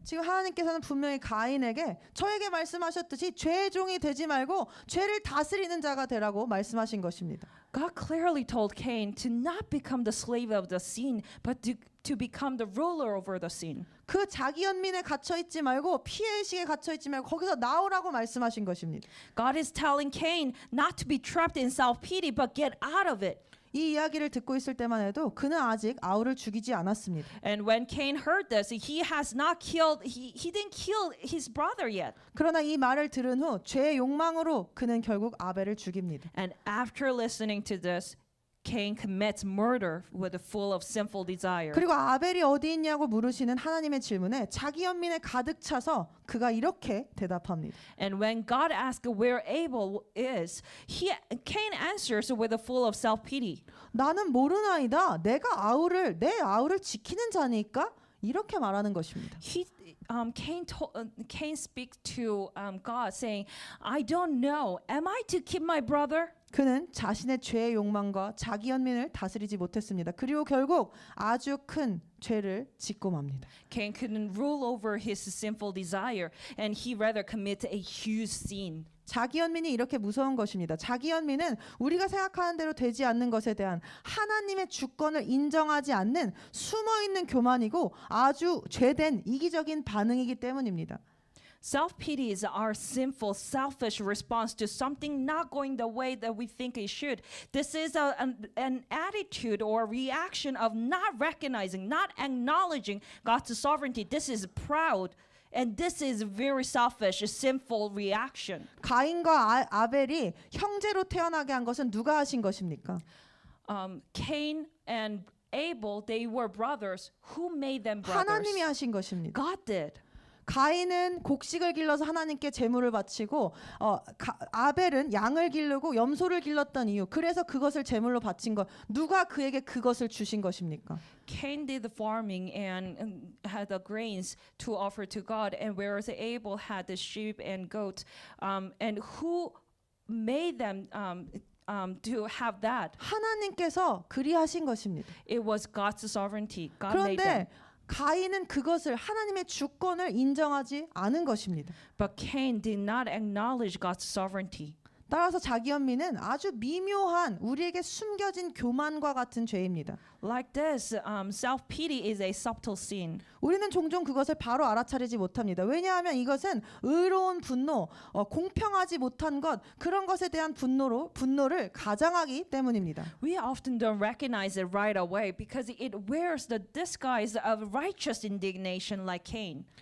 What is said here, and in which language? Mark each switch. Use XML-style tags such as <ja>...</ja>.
<ko>지금 하나님께서는 분명히 가인에게 저에게 말씀하셨듯이 죄의 종이 되지 말고 죄를 다스리는 자가 되라고 말씀하신 것입니다.</ko> <en>God clearly told Cain to not become the slave of the sin, but to become the ruler over the sin.</en> <ko>그 자기 연민에 갇혀 있지 말고 피해의식에 갇혀 있지 말고 거기서 나오라고 말씀하신 것입니다.</ko> <en>God is telling Cain not to be trapped in self-pity, but get out of it.</en> <ko>이 이야기를 듣고 있을 때만 해도 그는 아직 아우를 죽이지 않았습니다.</ko> <en>And when Cain heard this, he didn't kill his brother yet.</en> <ko>그러나 이 말을 들은 후 죄의 욕망으로 그는 결국 아벨을 죽입니다.</ko> <en>And after listening to this, Cain commits murder with a full of sinful desire.</en> <ko>그리고 아벨이 어디 있냐고 물으시는 하나님의 질문에 자기 연민에 가득 차서 그가 이렇게 대답합니다.</ko> <en>And when God asks where Abel is, Cain answers with a full of self-pity.</en> <ko>나는 모르나이다. 내 아우를 지키는 자니까 이렇게 말하는 것입니다.</ko> <en>Cain speaks to God saying, "I don't know. Am I to keep my brother?"</en> <ko>그는 자신의 죄의 욕망과 자기 연민을 다스리지 못했습니다. 그리고 결국 아주 큰 죄를 짓고 맙니다.</ko> <en>Cain couldn't rule over his sinful desire, and he rather committed a huge sin.</en> <ko>자기 연민이 이렇게 무서운 것입니다. 자기 연민은 우리가 생각하는 대로 되지 않는 것에 대한 하나님의 주권을 인정하지 않는 숨어있는 교만이고 아주 죄된 이기적인 반응이기 때문입니다.</ko> <en>Self-pity is our sinful, selfish response to something not going the way that we think it should. This is an attitude or reaction of not recognizing, not acknowledging God's sovereignty. This is proud. And this is very selfish, a sinful reaction.</en> <ko>가인과 아벨이 형제로 태어나게 한 것은 누가 하신 것입니까?</ko> <en>Cain and Abel, they were brothers. Who made them brothers?</en> <ko>하나님이 하신 것입니다.</ko> <en>God did.</en> <ko>가인은 곡식을 길러서 하나님께 제물을 바치고 아벨은 양을 기르고 염소를 길렀던 이유, 그래서 그것을 제물로 바친 것, 누가 그에게 그것을 주신 것입니까?</ko> <en>Cain did the farming and had the grains to offer to God, and whereas Abel had the sheep and goats, and who made them to have that?</en> <ko>하나님께서 그리하신 것입니다.</ko> <en>It was God's sovereignty. God made them.</en> <ko>그런데 가인은 그것을 하나님의 주권을 인정하지 않은 것입니다.</ko> <en>But Cain did not acknowledge God's sovereignty.</en> <ko>따라서 자기 연민은 아주 미묘한 우리에게 숨겨진 교만과 같은 죄입니다.</ko> <en>Like this, self-pity is a subtle sin.</en> <ko>우리는 종종 그것을 바로 알아차리지 못합니다. 왜냐하면 이것은 의로운 분노, 공평하지 못한 것, 그런 것에 대한 분노를 가장하기 때문입니다.</ko> <en>We often don't recognize it right away because it wears the disguise of righteous indignation like Cain.</en>